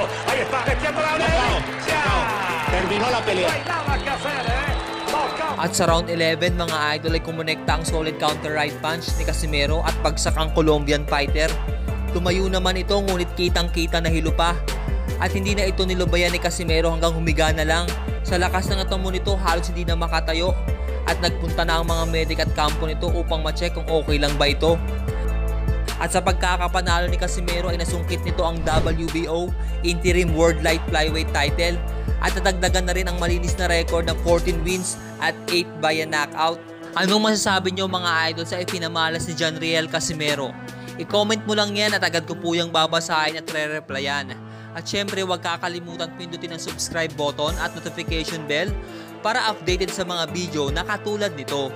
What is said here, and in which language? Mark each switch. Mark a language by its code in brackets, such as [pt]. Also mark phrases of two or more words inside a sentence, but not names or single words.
[es] Ahí está, metiendo la Terminó la pelea. No hay nada que hacer, Knockout. [tl] At sa round 11 mga idol ay kumonekta ang [en] solid counter right punch [tl] ni Casimero at bagsak ang Colombian fighter. Tumayo naman ito ngunit kitang-kita na hilo pa. At hindi na ito nilubayan ni Casimero hanggang humiga na lang. Sa lakas ng atamo nito halos hindi na makatayo. At nagpunta na ang mga medic at kampo nito upang ma-check kung okay lang ba ito. At sa pagkakapanalo ni Casimero ay nasungkit nito ang WBO Interim World Light Flyweight title at nadagdagan na rin ang malinis na record ng 14 wins at 8 [en] by a knockout. [tl] Anong masasabi nyo mga idol sa ipinamalas ni Janriel Casimero? I-comment mo lang yan at agad ko po yung babasahin at re-replyan. At syempre huwag kakalimutan pindutin ang [en] subscribe button [tl] at [en] notification bell [tl] para updated sa mga video na katulad nito.